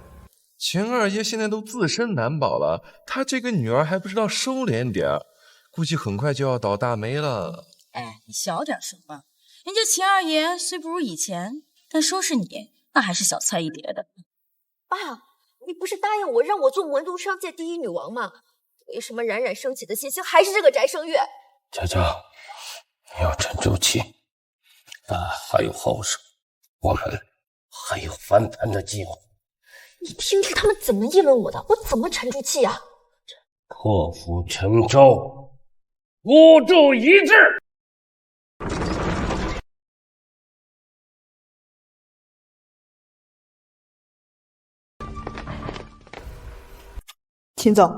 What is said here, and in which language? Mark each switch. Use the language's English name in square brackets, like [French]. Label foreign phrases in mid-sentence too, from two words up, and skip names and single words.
[Chinese] 秦二爺現在都自身難保了，他這個女兒還不知道收斂點，估計很快就要倒大霉了。哎，你小點說吧，人家秦二爺雖不如以前，但收拾你那還是小菜一碟的。爸，你不是答應我讓我做魔都商界第一女王嗎？為什麼冉冉升起的新星還是這個翟聲月？嬌嬌，你要沉住氣，還有後手，我們還有翻盤的機會。你聽聽他們怎麼議論我的，我怎麼沉住氣啊？破釜沉舟，孤注一擲。秦总，